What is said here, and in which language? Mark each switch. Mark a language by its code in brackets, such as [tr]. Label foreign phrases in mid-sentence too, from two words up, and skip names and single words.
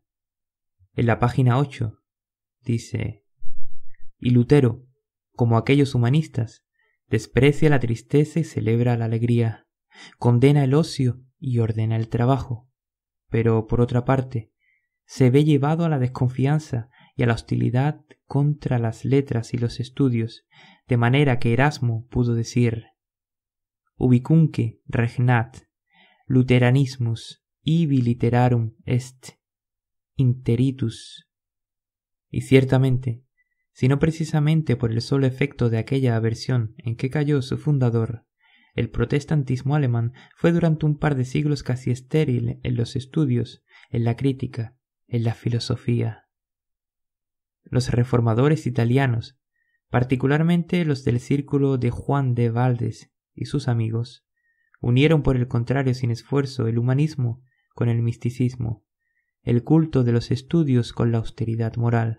[es] En la página 8 dice: y Lutero, como aquellos humanistas, desprecia la tristeza y celebra la alegría, condena el ocio y ordena el trabajo, pero por otra parte se ve llevado a la desconfianza y a la hostilidad contra las letras y los estudios, de manera que Erasmo pudo decir: [la] ubicunque regnat Lutheranismus ibi literarum est interitus. [es] Y ciertamente, sino precisamente por el solo efecto de aquella aversión en que cayó su fundador, el protestantismo alemán fue durante un par de siglos casi estéril en los estudios, en la crítica, en la filosofía. Los reformadores italianos, particularmente los del círculo de Juan de Valdes y sus amigos, unieron por el contrario sin esfuerzo el humanismo con el misticismo, el culto de los estudios con la austeridad moral.